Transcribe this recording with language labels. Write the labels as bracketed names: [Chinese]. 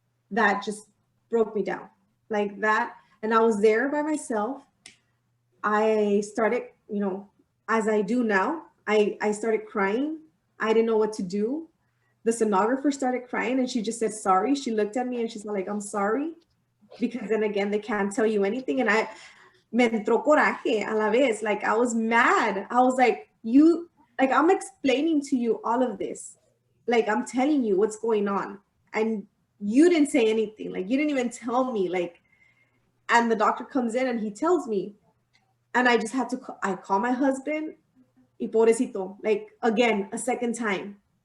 [English] That just broke me down like that. And I was there by myself. I started, you know, as I do now, I started crying. I didn't know what to do. The sonographer started crying and she just said, sorry. She looked at me and she's like, I'm sorry. Because then again, they can't tell you anything. [Spanish] And me entró coraje a la vez. [English] Like I was mad. I was like, I'm explaining to you all of this. Like I'm telling you what's going on. And you didn't say anything. Like you didn't even tell me. Like, and the doctor comes in and he tells me, and I just had to, I call my husband, [Spanish] y pobrecito, [English] like again, a second time.